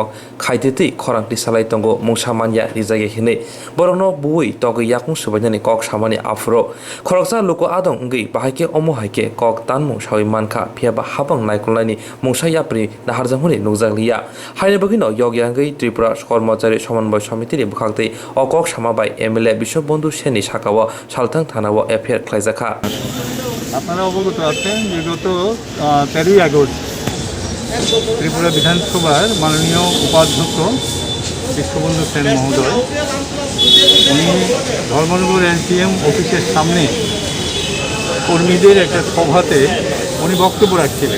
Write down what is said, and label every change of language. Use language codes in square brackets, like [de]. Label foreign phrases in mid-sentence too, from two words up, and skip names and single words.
[trp] खायतेति खरांति सालाय तंगो मुंसामानिया रिजागे हिनै बरंनो बुई तगै याकुं सुबायनानि कक सामानि आफुरो खरकसा लोको आदं गै बाहायके अमो हायके कक तानमु सावै मानखा फियाबा हापां नायकुलायनि मुंसा याप्रि नाहारजामुनि नुजागलिया हायने बगिनो यगियांगै त्रिपुरा कर्मचारी समन्वय समितिनि बुखांतै अकक सामाबाय एमएलए बिश्वबन्धु सेननि साकाव सालथां थानाव एफआईआर ख्लायजाखा [bn] আপনারা অবগত আছেন যে গত 13 আগস্ট ত্রিপুরা বিধানসভার মাননীয় উপাধ্যক্ষ বিশ্ববন্ধু সেন মহোদয় উনি ধর্মনগর এসডিএম অফিসের সামনে কর্মীদের একটা সভাতে উনি বক্তব্য রাখছিলেন।